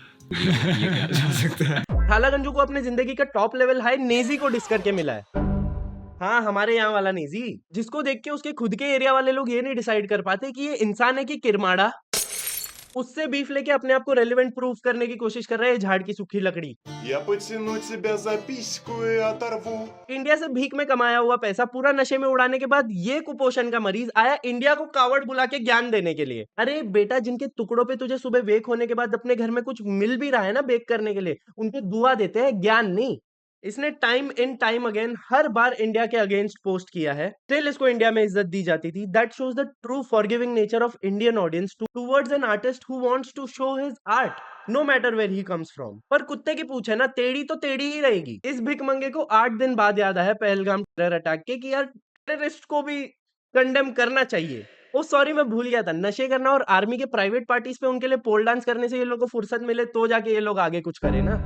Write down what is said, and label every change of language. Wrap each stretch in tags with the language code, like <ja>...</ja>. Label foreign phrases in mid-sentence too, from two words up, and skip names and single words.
<hi>थाला गंजू को अपने जिंदगी का</hi> <en>top level high</en> <hi>नेजी को डिस करके मिला है। हाँ, हमारे यहाँ वाला नेजी, जिसको देख के उसके खुद के एरिया वाले लोग ये नहीं डिसाइड कर पाते कि ये इंसान है कि किरमाड़ा। उससे बीफ लेके अपने आप को</hi> <en>relevant proof</en> <hi>करने की कोशिश कर रहे हैं झाड़ की सूखी लकड़ी।</hi> <ru>Я потяну тебя за письку и оторву.</ru> <hi>इंडिया से भीख में कमाया हुआ पैसा पूरा नशे में उड़ाने के बाद ये कुपोषण का मरीज आया इंडिया को कावड़ बुला के ज्ञान देने के लिए। अरे बेटा, जिनके टुकड़ों पे तुझे सुबह वेक होने के बाद अपने घर में कुछ मिल भी रहा है ना बेक करने के लिए, उनके दुआ देते हैं, ज्ञान नहीं। इसने</hi> <en>time in time again</en> <hi>हर बार इंडिया के</hi> <en>against post</en> <hi>किया है, स्टिल इसको इंडिया में इज्जत दी जाती थी।</hi> <en>That shows the true forgiving nature of Indian audience towards an artist who wants to show his art no matter where he comes from.</en> <hi>पर कुत्ते की पूछ है ना, टेढ़ी तो टेढ़ी ही रहेगी। इस भिख मंगे को 8 दिन बाद याद आया पहलगाम</hi> <en>terror attack</en> <hi>के कि यार टेररिस्ट को भी कंडेम करना चाहिए। ओ सॉरी, मैं भूल गया था, नशे करना और आर्मी के</hi> <en>private parties</en> <hi>पे उनके लिए</hi> <en>pole dance</en> <hi>करने से ये लोगों को फुर्सत मिले तो जाके ये लोग आगे कुछ करे ना।</hi>